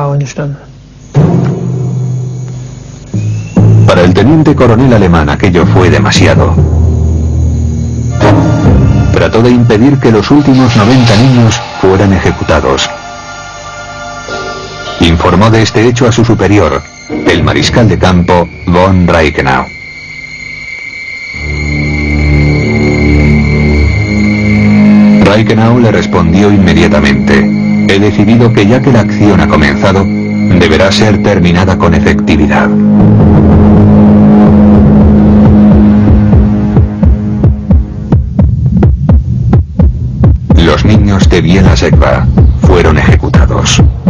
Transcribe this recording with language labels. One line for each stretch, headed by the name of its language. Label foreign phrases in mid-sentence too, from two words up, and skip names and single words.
Spanish: Para el teniente coronel alemán aquello fue demasiado. Trató de impedir que los últimos 90 niños fueran ejecutados. Informó de este hecho a su superior, el mariscal de campo von Reichenau. Reichenau le respondió inmediatamente: he decidido que ya que la acción ha comenzado, deberá ser terminada con efectividad. Los niños de Biela Segva fueron ejecutados.